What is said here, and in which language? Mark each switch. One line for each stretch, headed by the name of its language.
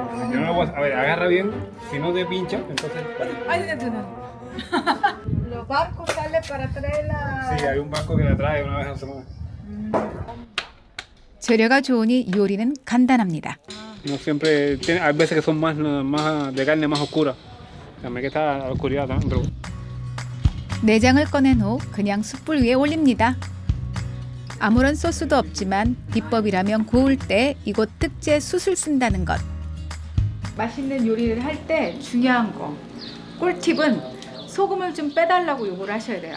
Spanish: Yo no lo voy a ver, agarra bien, si no te pincha, entonces... Ay, no. Los barcos salen para traer la... Sí, hay un barco que la trae una vez a la semana.
Korean: 재료가 좋으니 요리는 간단합니다.
Spanish: No siempre tiene, hay veces que son más de carne más oscura. También que está la oscuridad también, pero...
Korean: 내장을 꺼낸 후 그냥 숯불 위에 올립니다. 아무런 소스도 없지만 비법이라면 구울 때 이곳 특제 숯을 쓴다는 것. 맛있는 요리를 할 때 중요한 거, 꿀팁은 소금을 좀 빼달라고 요구를 하셔야 돼요.